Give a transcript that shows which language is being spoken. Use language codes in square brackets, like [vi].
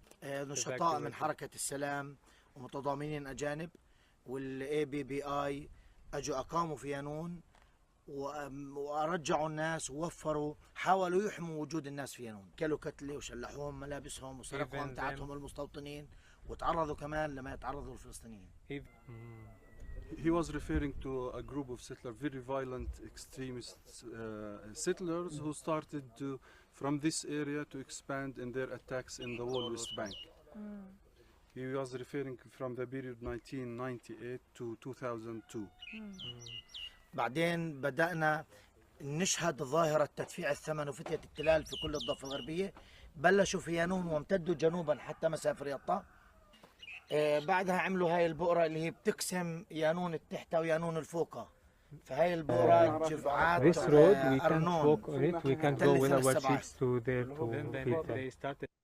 [ar] نشطاء من حركه السلام ومتضامنين اجانب والاي بي بي اي اجوا اقاموا في يانون ورجعوا الناس ووفروا، حاولوا يحموا وجود الناس في يانون، كلوا كتله وشلحوهم ملابسهم وسرقوا امتعتهم المستوطنين، وتعرضوا كمان لما يتعرضوا الفلسطينيين. [en] He was referring to a group of settlers, very violent extremist settlers who started from this area to expand in their attacks in the whole West Bank. He was referring from the period 1998 to 2002. [ar] بعدين بدأنا نشهد ظاهرة تدفيع الثمن وفتية التلال في كل الضفة الغربية. بلشوا في يانون وامتدوا جنوبا حتى مسافة رياضة. بعدها عملوا هاي البؤرة اللي هي بتقسم يانون التحتة ويانون الفوقة. فهاي البؤرة جفعات أرنون. [en] We can go with our ships to there to feed them.